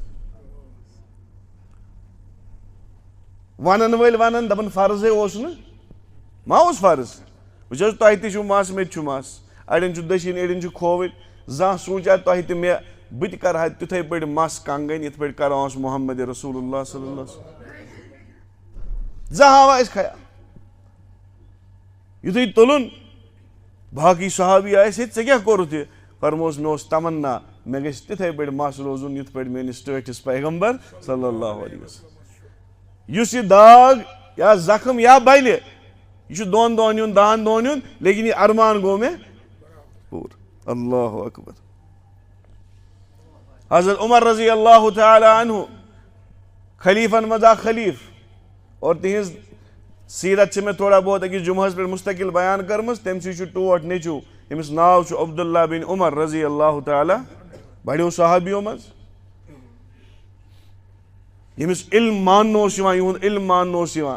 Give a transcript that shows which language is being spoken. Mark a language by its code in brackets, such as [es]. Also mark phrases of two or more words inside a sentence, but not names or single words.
[ks] ونن وٲلۍ ونن دپان فرضے اوس نہٕ ما اوس فرض. وٕچھ حظ تۄہہِ تہِ چھُو مس مےٚ تہِ چھُ مس اڑٮ۪ن چھُ دٔچھِنۍ اڑٮ۪ن چھُ کھووٕرۍ. زانٛہہ سوٗنٛچا تۄہہِ تہِ مےٚ بہٕ تہِ کرٕ ہا تِتھٕے پٲٹھۍ مس کنگٔنۍ یِتھ پٲٹھۍ کران اوس محمد رسول اللہ [ar] صلی اللہ علیہ وسلم. [ks] زانٛہہ آوا اَسہِ خیال یُتھُے تُلُن باقٕے صحابی آیہِ ہے ژےٚ کیٛاہ کوٚرُتھ یہِ فرمووُس مےٚ اوس تمنا مےٚ گژھِ تِتھٕے پٲٹھۍ مس روزُن یِتھ پٲٹھۍ میٲنِس ٹٲٹھِس پیغمبر [ar] صلی اللہ علیہ وسلم. [ks] یُس یہِ داغ یا زخم یا بلہِ یہِ چھُ دۄن دۄہن یُن 10 دۄہن یُن لیکن یہِ ارمان گوٚو مےٚ پوٗرٕ. [ar] اللہ اکبر. [ks] حضرت عمر [ar] رضی اللہ تعالیٰ عنہ [ks] خلیفن منٛز اکھ خلیٖف اور تِہنٛز سیرت چھِ مےٚ [ur] تھوڑا بہت [ks] أکِس جُمعہس پٮ۪ٹھ مُستقل بیان کٔرمٕژ. تٔمۍ سٕے چھُ ٹوٹھ نیٚچوٗ أمِس ناو چھُ عبداللہ بن عمر [ar] رضی اللہ تعالیٰ [ks] بڑیو صحابیو منٛز ییٚمِس علم ماننہٕ اوس یِوان یِہُنٛد علم ماننہٕ اوس یِوان.